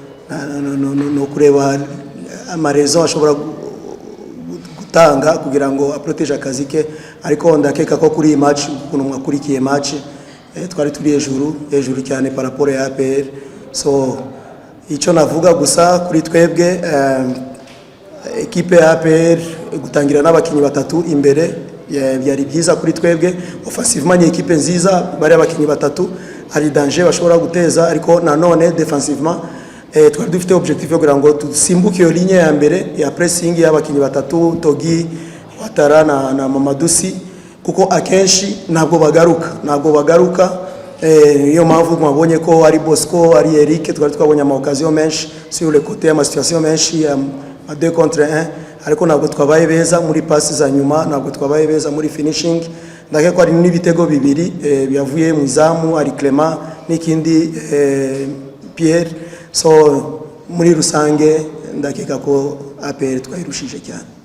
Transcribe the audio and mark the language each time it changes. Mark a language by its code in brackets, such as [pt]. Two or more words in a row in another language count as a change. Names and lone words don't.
[rw] no kureba amarezo ashobora gutanga kugira ngo aproteje akazi ke ariko ndakeka ko kuri iyi match ukuntu mwakurikiye match twari turi hejuru cyane [fr] par rapport [rw] ya APR so icyo navuga gusa kuri twebwe ekipe ya APR gutangira n'abakinyi 3 imbere byari byiza kuri twebwe offensivement ni ekipe nziza bari abakinyi 3 hari danger bashobora guteza ariko nanone defensivement twari dufite objectif yo kugira ngo dusimbuke iyo ligne ya mbere ya pressing y'abakinyi 3 Togi Watara na Mamadusi kuko akenshi ntabwo bagaruka iyo mpamvu mwabonye ko ari Bosco ari Eric twari twabonye ama occasion menshi [fr] sur le côté [rw] ama situation menshi ya [fr] 2 contre 1 [rw] ariko ntabwo twabaye beza muri passes za nyuma ntabwo twabaye beza muri finishing ndakeka ko ari n'ibitego bibiri byavuye mu izamu ari Clement n'ikindi Pierre so muri rusange ndakeka ko APR twayirushije cyane.